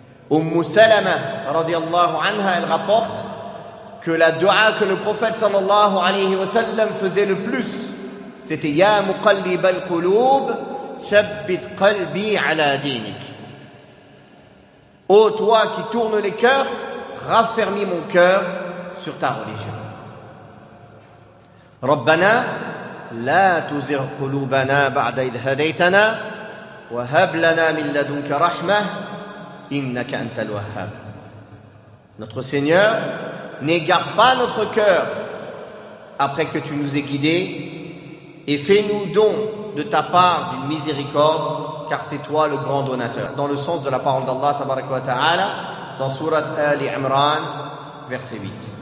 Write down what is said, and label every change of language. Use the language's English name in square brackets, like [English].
[French] Umm Salama, radiallahu anha, elle rapporte que la dua que le prophète sallallahu alayhi wa sallam faisait le plus, c'était « [Arabic] Ya muqallib al-qulub, ثبت قلبي على دينك. » [French] Ô toi qui tourne les cœurs, raffermis mon cœur sur ta religion. [Arabic] ربنا لا تزغ قلوبنا بعد إذ هديتنا وهب لنا من لدنك رحمة إنك أنت الوهاب. [French] Notre Seigneur, n'égare pas notre cœur après que tu nous aies guidés et fais-nous don de ta part d'une miséricorde, car c'est toi le grand donateur. Dans le sens de la parole d'Allah tabaraka wa ta'ala dans sourate Ali Imran verset 8.